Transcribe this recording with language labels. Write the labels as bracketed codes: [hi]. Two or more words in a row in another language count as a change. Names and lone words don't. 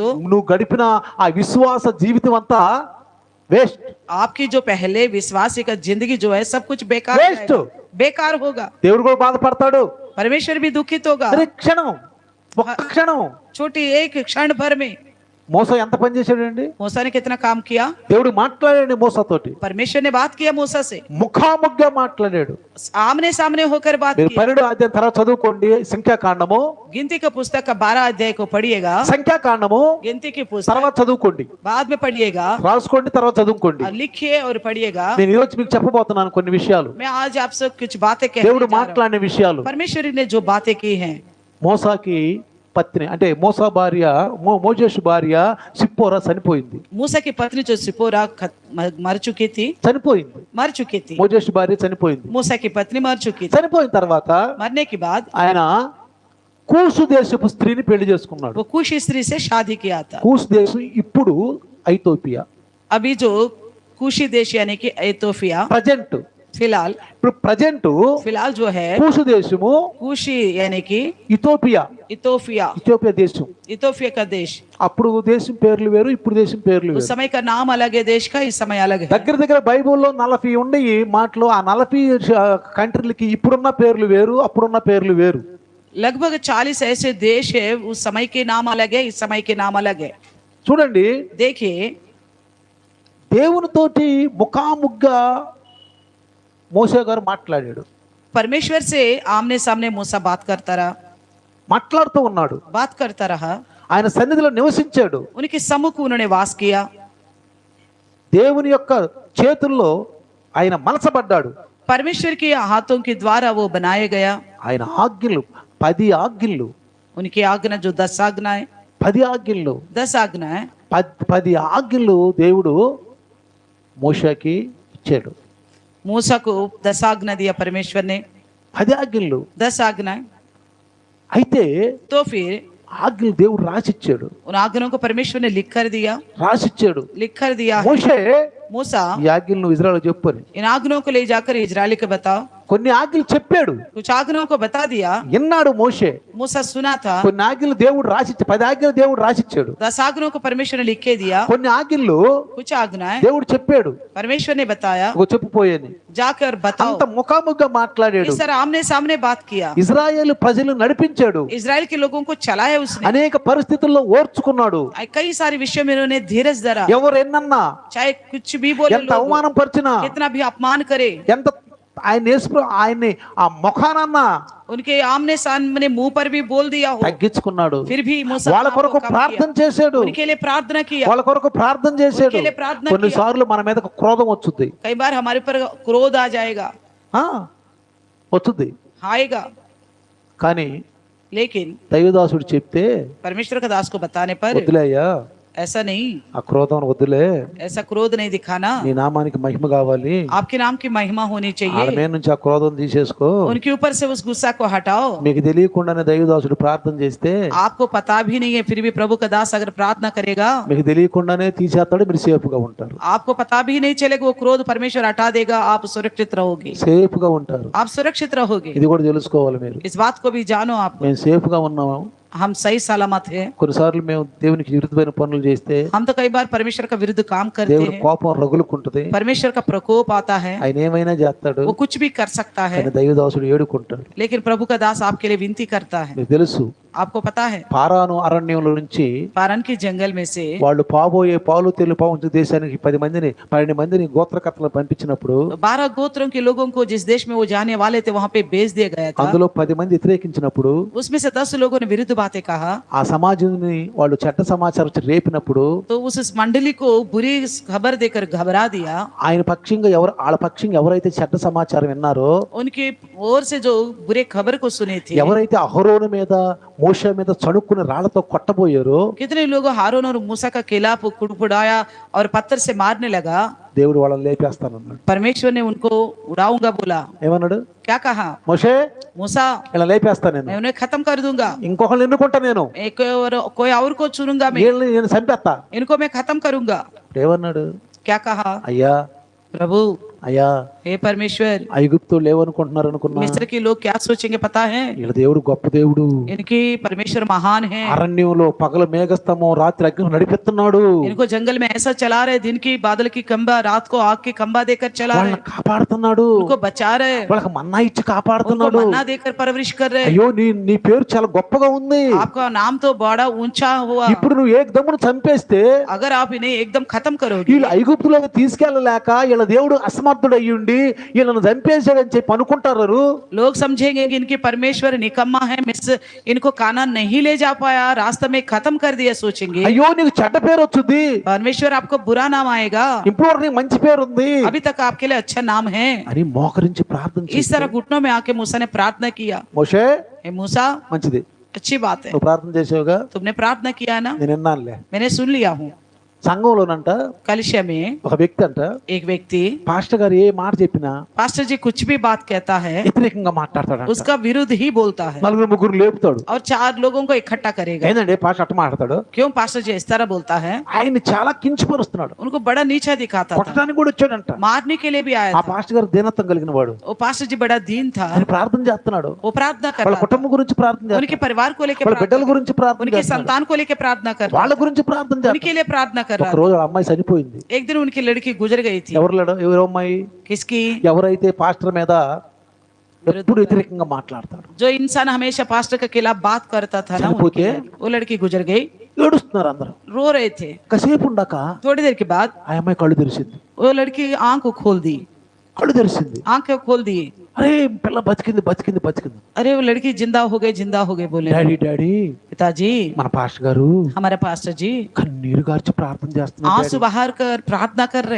[te] నువ్వు గడిపిన ఆ విశ్వాస జీవితం అంతా వేస్ట్. [hi] आपकी जो पहले विश्वासी का जिंदगी जो है सब कुछ बेकार Waste. जाएगा, बेकार होगा. [te] దేవుడు కూడా బాధపడతాడు. [hi] परमेश्वर भी दुखित होगा. [te] ప్రతి క్షణం, ఒక్క క్షణం. [hi] छोटी एक क्षण भर में [te] మోస ఎంత పని చేశాడండి? [hi] मूसा ने कितना काम किया. [te] దేవుడు మాట్లాడాడు మోసతోటి, [hi] परमेश्वर ने बात किया मूसा से, [te] ముఖాముఖిగా మాట్లాడాడు. [hi] आमने सामने होकर बात [te] మీరు [hi] की. [te] 12వ అధ్యాయం తర్వాత చదువుకోండి. సంఖ్యాకాండము, [hi] गिनती का पुस्तक का 12 अध्याय को पढ़िएगा. [te] సంఖ్యాకాండము [hi] गिनती की पुस्तक [te] తర్వాత చదువుకోండి, [hi] बाद में पढ़िएगा [te] రాసుకోండి, తర్వాత చదువుకోండి. [hi] और लिखिए और पढ़िएगा. [te] నేను ఈరోజు మీకు చెప్పబోతున్నాను కొన్ని విషయాలు, [hi] मैं आज आपसे कुछ बातें कहने [te] దేవుడు [hi] जा रहा हूं. [te] మాట్లాడిన విషయాలు. [hi] परमेश्वर ने जो बातें की हैं, [te] మోసాకి పత్ని అంటే మోసా భార్య, మోజేషు భార్య సిప్పోరా చనిపోయింది. [hi] मूसा की पत्नी जो सिपोरा मर चुकी थी, [te] మోజేషు భార్య చనిపోయింది. [hi] मूसा की पत्नी मर चुकी थी. [te] చనిపోయిన తర్వాత [hi] मरने के बाद [te] ఆయన కూసు దేశపు స్త్రీని పెళ్లి చేసుకున్నాడు. [hi] वो कुश स्त्री से शादी किया था. [te] కూసు దేశం ఇప్పుడు ఐథోపియా. [hi] अभी जो कुशी देश यानी कि एथोपिया [te] ప్రజెంట్, [hi] फिलहाल [te] ఇప్పుడు ప్రజెంట్ [hi] जो है [te] కూసు దేశము [hi] कुशी यानी कि [te] ఇథోపియా, [hi] इथोपिया, [te] ఇథోపియా దేశం. [hi] इथोपिया का देश. [te] అప్పుడు దేశం పేర్లు వేరు, ఇప్పుడు దేశం పేర్లు [hi] उस [te] వేరు. [hi] समय का नाम अलग है, देश का इस समय अलग है. [te] దగ్గర దగ్గర బైబిల్లో 40 ఉండయి మాటలు. ఆ 40 కంట్రీలకి ఇప్పుడున్న పేర్లు వేరు, అప్పుడున్న పేర్లు వేరు. [hi] लगभग 40 ऐसे देश है, उस समय के नाम अलग है, इस समय के नाम अलग है. [te] చూడండి, [hi] देखिए [te] దేవునితోటి ముఖాముగ్గా మోసే గారు మాట్లాడాడు. [hi] परमेश्वर से आमने सामने मूसा बात करता रहा, [te] మాట్లాడుతూ ఉన్నాడు. [hi] बात करता रहा. [te] ఆయన సన్నిధిలో నివసించాడు. [hi] उनके सम्मुख उन्होंने वास किया. [te] దేవుని యొక్క చేతుల్లో ఆయన మనసపడ్డాడు. [hi] परमेश्वर के हाथों के द्वारा वो बनाया गया. [te] ఆయన ఆజ్ఞలు 10 ఆజ్ఞలు, [hi] उनकी आज्ञा जो 10 आज्ञाएं, [te] 10 ఆజ్ఞలు, [hi] 10 आज्ञाएं [te] 10 ఆజ్ఞలు దేవుడు మోషేకి ఇచ్చాడు. [hi] मूसा को 10 आज्ञा दिया परमेश्वर ने, [te] 10 ఆజ్ఞలు. [hi] 10 आज्ञाएं. [te] అయితే [hi] तो फिर [te] ఆజ్ఞలు దేవుడు రాసిచ్చాడు, [hi] उन आज्ञाओं को परमेश्वर ने लिख कर दिया, [te] రాసిచ్చాడు. [hi] लिख कर दिया. [te] మోషే [hi] मूसा [te] ఈ ఆజ్ఞలు నువ్వు ఇజ్రాయెల్ చెప్పని [hi] इन आज्ञाओं को ले जाकर इजराइली को बताओ. [te] కొన్ని ఆజ్ఞలు చెప్పాడు, [hi] कुछ आज्ञाओं को बता दिया. [te] విన్నాడు మోషే. [hi] मूसा सुना था. [te] కొన్ని ఆజ్ఞలు దేవుడు రాసిచ్చాడు, 10 ఆజ్ఞలు దేవుడు రాసిచ్చాడు. [hi] 10 आज्ञाओं को परमेश्वर ने लिख के दिया. [te] కొన్ని ఆజ్ఞలు [hi] कुछ आज्ञाएं [te] దేవుడు చెప్పాడు, [hi] परमेश्वर ने बताया, [te] ఒక చెప్పుపోయేని. [hi] जाकर बताओ. [te] అంత ముఖాముఖిగా మాట్లాడాడు. [hi] इस तरह आमने सामने बात किया. [te] ఇజ్రాయేలు ప్రజలు నడిపించాడు. [hi] इजराइल के लोगों को चलाया उसने. [te] అనేక పరిస్థితుల్లో ఓర్చుకున్నాడు. [hi] कई सारे विषयों में उन्होंने धीरज धरा. [te] ఎవరు ఎన్నన్నా, [hi] चाहे कुछ भी बोले [te] ఎంత [hi] लोग, [te] అవమానం పరిచినా, [hi] कितना भी अपमान करे, [te] ఎంత ఆయన్ని ఆ ముఖానన్నా [hi] उनके आमने सामने मुंह पर भी बोल दिया हो, [te] తగ్గించుకున్నాడు. [hi] फिर भी मूसा [te] వాళ్ళ [hi] को [te] కొరకు [hi] कम [te] ప్రార్థన [hi] किया. [te] చేశాడు. [hi] उनके लिए प्रार्थना किया. [te] వాళ్ళ కొరకు ప్రార్థన చేశాడు. [hi] उनके लिए प्रार्थना [te] కొన్నిసార్లు మన మీద క్రోధం వచ్చుద్ది, [hi] कई बार हमारे पर क्रोध आ जाएगा, [te] వచ్చుద్ది. [hi] आएगा, [te] కానీ [hi] लेकिन [te] దైవదాసుడు చెప్తే, [hi] परमेश्वर का दास को बताने पर [te] వదిలేయ్యా, [hi] ऐसा नहीं, [te] ఆ క్రోధం వదిలే, [hi] ऐसा क्रोध नहीं दिखाना. [te] నీ నామానికి మహిమ కావాలి, [hi] आपके नाम की महिमा होनी [te] వాళ్ళ [hi] चाहिए. [te] మీద నుంచి ఆ క్రోధం తీసేసుకో. [hi] उनके ऊपर से उस गुस्सा को हटाओ. [te] మీకు తెలియకుండానే దైవదాసుడు ప్రార్థన చేస్తే, [hi] आपको पता भी नहीं है, फिर भी प्रभु का दास अगर प्रार्थना करेगा, [te] మీకు తెలియకుండానే తీసేస్తాడు, మీరు సేఫ్ గా ఉంటారు. [hi] आपको पता भी नहीं चलेगा, वो क्रोध परमेश्वर हटा देगा, आप सुरक्षित रहोगे. [te] సేఫ్ గా ఉంటారు. [hi] आप सुरक्षित रहोगे. [te] ఇది కూడా తెలుసుకోవాలి మీరు. [hi] इस बात को भी जानो आप. [te] మేము సేఫ్ గా ఉన్నాము. [hi] हम सही सलामत है. [te] కొన్నిసార్లు మేము దేవునికి విరుద్ధమైన పనులు చేస్తే [hi] हम तो कई बार परमेश्वर का विरुद्ध काम करते [te] దేవుని [hi] हैं. [te] కోపం రగులుకుంటది. [hi] परमेश्वर का प्रकोप आता है, [te] ఆయన ఏమైనా చేస్తాడు, [hi] वो कुछ भी कर सकता है, [te] కానీ దైవదాసుడు ఏడుకుంటాడు. [hi] लेकिन प्रभु का दास आपके लिए विनती करता है. [te] మీకు తెలుసు, [hi] आपको पता है, [te] పారాను అరణ్యంలో నుంచి [hi] पारन के जंगल में से [te] వాళ్ళు పాబోయే పాలు తేలు పావుంచు దేశానికి 12 మందిని గోత్రకర్తలు పంపించినప్పుడు [hi] 12 गोत्रों के लोगों को जिस देश में वो जाने वाले थे वहां पे भेज दिया गया था. [te] అందులో 10 మంది వ్యతిరేకించినప్పుడు, [hi] उसमें से 10 लोगों ने विरुद्ध बातें कहा. [te] ఆ సమాజాన్ని వాళ్ళు చెడ్డ సమాచారం వచ్చి రేపినప్పుడు [hi] तो उस मंडली को बुरी खबर देकर घबरा दिया. [te] ఆయన పక్షంగా వాళ్ళ పక్షంగా ఎవరైతే చెడ్డ సమాచారం విన్నారో, [hi] उनके ओर से जो बुरे खबर को सुने थे, [te] ఎవరైతే అహరోను మీద మోషే మీద చణుక్కుని రాళ్లతో కొట్టబోయారో, [hi] कितने लोग हारून और मूसा का खिलाफ कुड़कुड़ाया और पत्थर से मारने लगा. [te] దేవుడు వాళ్ళని లేపేస్తానన్నాడు. [hi] परमेश्वर ने उनको उड़ाऊंगा बोला. [te] ఏమన్నాడు? [hi] क्या कहा? [te] మోషే [hi] मूसा, [te] ఇలా లేపేస్తా నేను, [hi] मैं उन्हें खत्म कर दूंगा, [te] ఇంకొకళ్ళు ఎన్నుకుంటా నేను, [hi] कोई और को चुनूंगा मैं, [te] వీళ్ళని నేను చంపేస్తా. [hi] इनको मैं खत्म करूंगा. [te] ఏమన్నాడు? [hi] क्या कहा? [te] అయ్యా [hi] प्रभु, [te] అయ్యా [hi] हे परमेश्वर, [te] ఐగుప్తు లేవనుకుంటున్నారు అనుకున్నా, [hi] मिस्र के लोग क्या सोचेंगे पता है? [te] వీళ్ళ దేవుడు గొప్ప దేవుడు, [hi] इनकी परमेश्वर महान है, [te] అరణ్యంలో పగల మేఘస్తంభం రాత్రి అగ్ని నడిపిస్తున్నాడు, [hi] इनको जंगल में ऐसा चला रहे, दिन की बादल की खंबा, रात को आग की खंबा देकर चला रहे, [te] వాళ్ళని కాపాడుతున్నాడు, [hi] उनको बचा रहे, [te] వాళ్ళకి మన్నా ఇచ్చి [hi] उनको [te] కాపాడుతున్నాడు. [hi] मन्ना देकर परवरिश कर रहे. [te] అయ్యో నీ పేరు చాలా గొప్పగా ఉంది, [hi] आपका नाम तो बड़ा ऊंचा हुआ, [te] ఇప్పుడు నువ్వు ఏకదమ్మును చంపేస్తే [hi] अगर आप इन्हें एकदम खत्म करोगे, [te] వీళ్ళు ఐగుప్తులోకి తీసుకెళ్ళలేక వీళ్ళ దేవుడు అసమర్థుడయ్యుండి వీళ్ళను చంపేశాడని చెప్పి అనుకుంటారు. [hi] लोग समझेंगे कि इनके परमेश्वर निकम्मा है, मिस्र इनको कानान नहीं ले जा पाया, रास्ते में खत्म कर दिया, सोचेंगे. [te] అయ్యో నీకు చెడ్డ పేరు వచ్చింది, [hi] परमेश्वर आपको बुरा नाम आएगा, [te] ఇప్పుడు నీకు మంచి పేరు ఉంది [hi] अभी तक आपके लिए अच्छा नाम है. [te] అని మోకరించి ప్రార్థన [hi] इस तरह घुटनों में आके मूसा ने प्रार्थना किया. [te] మోషే [hi] हे मूसा, [te] మంచిది, [hi] अच्छी बात है, [te] నువ్వు ప్రార్థన చేసావుగా, [hi] तुमने प्रार्थना किया है ना, [te] నేను విన్నానులే. [hi] मैंने सुन लिया हूँ. [te] సంఘంలోనంట [hi] कलिशा में [te] ఒక వ్యక్తి అంట [hi] एक व्यक्ति, [te] పాస్టర్ గారు ఏ మాట చెప్పినా [hi] पास्टर जी कुछ भी बात कहता है, [te] వ్యతిరేకంగా మాట్లాడతాడు, [hi] उसका विरुद्ध ही बोलता है [te] నలుగురు ముగ్గురు లేపుతాడు. [hi] और 4 लोगों को इकट्ठा करेगा. [te] ఏంటంటే పాస్టర్ అట్ట మాట్లాడతాడు, [hi] क्यों पास्टर जी इस तरह बोलता है? [te] ఆయన్ని చాలా కించపరుస్తున్నాడు, [hi] उनको बड़ा नीचा दिखाता था, [te] కొట్టడానికి కూడా వచ్చాడంట. [hi] मारने के लिए भी आया [te] ఆ [hi] था. [te] పాస్టర్ గారు దీనత్వం కలిగిన వాడు, [hi] वो पास्टर जी बड़ा दीन था, [te] ఆయన ప్రార్థన చేస్తున్నాడు, [hi] वो प्रार्थना कर [te] వాళ్ళ [hi] रहा था, [te] కుటుంబం గురించి ప్రార్థన [hi] उनके [te] చేస్తున్నాడు, [hi] परिवार को लेकर [te] వాళ్ళ [hi] प्रार्थना [te] బిడ్డల [hi] कर- [te] గురించి ప్రార్థన [hi] उनके [te] చేస్తున్నాడు, [hi] संतान को लेकर प्रार्थना कर रहा [te] వాళ్ళ గురించి ప్రార్థన [hi] था, [te] చేస్తున్నాడు. [hi] उनके लिए प्रार्थना कर रहा [te] ఒక రోజు ఆ అమ్మాయి చనిపోయింది. [hi] था. एक दिन उनकी लड़की गुजर गई थी. [te] ఎవరు అమ్మాయి? [hi] किसकी? [te] ఎవరైతే పాస్టర్ మీద ఎప్పుడు వ్యతిరేకంగా మాట్లాడతాడు, [hi] जो इंसान हमेशा पास्टर के खिलाफ बात करता था ना, [te] చనిపోతే [hi] वो लड़की गुजर गई, [te] ఏడుస్తున్నారు అందరూ. [hi] रो रहे थे. [te] కాసేపు ఉండాక [hi] थोड़ी देर के बाद [te] ఆ అమ్మాయి కళ్ళు తెరిచింది, [hi] वो लड़की आंख को खोल दी, [te] కళ్ళు తెరిచింది. [hi] आंखें खोल दी. [te] అరే పిల్ల బతికింది బతికింది బతికింది. [hi] अरे वो लड़की जिंदा हो गई बोले. [en] daddy daddy [hi] पिताजी, [te] మన పాస్టర్ గారు [hi] हमारे पास्टर जी [te] కన్నీరు గార్చి ప్రార్థన చేస్తున్నారు, [hi] आंसू बहाकर कर प्रार्थना कर रहे,